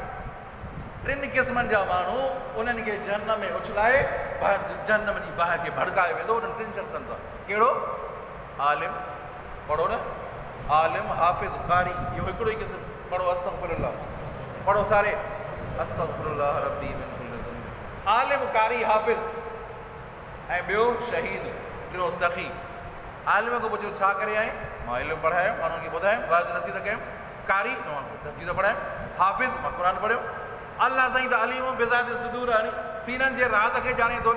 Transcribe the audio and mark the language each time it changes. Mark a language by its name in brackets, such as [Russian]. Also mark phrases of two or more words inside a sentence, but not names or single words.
[Sindhi] 3 क़िस्मनि जा माण्हू उन्हनि खे जहन्नम में उछलाए जहन्नम जी बाहि खे भड़कायो वेंदो, उन्हनि 3 शख़्सनि सां। कहिड़ो? आलिम, पढ़ो न, आलिम, हाफ़िज़, कारी, इहो हिकिड़ो ई क़िस्म। पढ़ो अस्तग़फिरुल्लाह, पढ़ो सारे [Arabic] استغفر الله ربي من كل ذنب. [Sindhi] आलिम, कारी, हाफ़िज़, ऐं ॿियो शहीद। टियों सखी आलिम खां पुछियो छा करे आहीं? मां इल्मु पढ़ायो, माण्हुनि खे ॿुधायो, वाज़ नसीहत कयमि। कारी तफ़सीर पढ़ायो, हाफ़िज़ मां क़ुर पढ़ियो। अल्लाह साईं त [Arabic] عليم بذات الصدور [Sindhi] आहे, सीननि जे राज़ खे ॼाणे थो नी।